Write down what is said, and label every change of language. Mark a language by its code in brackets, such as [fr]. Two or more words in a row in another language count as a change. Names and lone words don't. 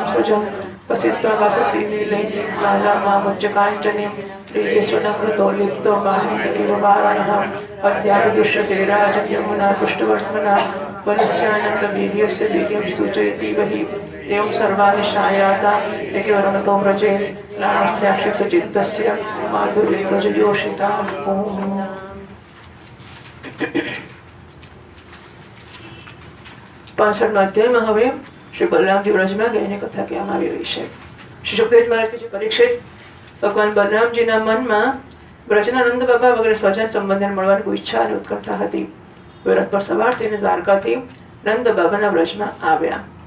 [sa] सृजं वसित्वा वाससि नीले लालामामुच्च काञ्चनीं प्रियस्वनकृतो लिप्तो माहितरिव वारणः अद्यापि दृश्यते राजं यमुना पुष्टवर्त्मना वलस्यानन्दवीर्यस्य वीर्यं सूचयतीव हि एवं सर्वाणि शायाता एकवरणतो व्रजेन् प्राणस्याक्षिप्तचित्तस्य माधुर्यव्रजयोषिताम् ॐ [gu] 65 अध्यायમાં હવે શ્રી બલરામજી વ્રજમાં ગઈને કથા કહેવામાં આવી રહી છે. શ્રી સુખદેવ મહારાજ કે પરીક્ષિત ભગવાન બલરામજીના મનમાં વ્રજના નંદ બાબા વગેરે સ્વજન સંબંધને મળવાની કોઈ ઈચ્છા અને ઉત્કંઠા હતી. રથ પર સવાર થઈને દ્વારકાથી નંદ બાબાના વ્રજમાં આવ્યા.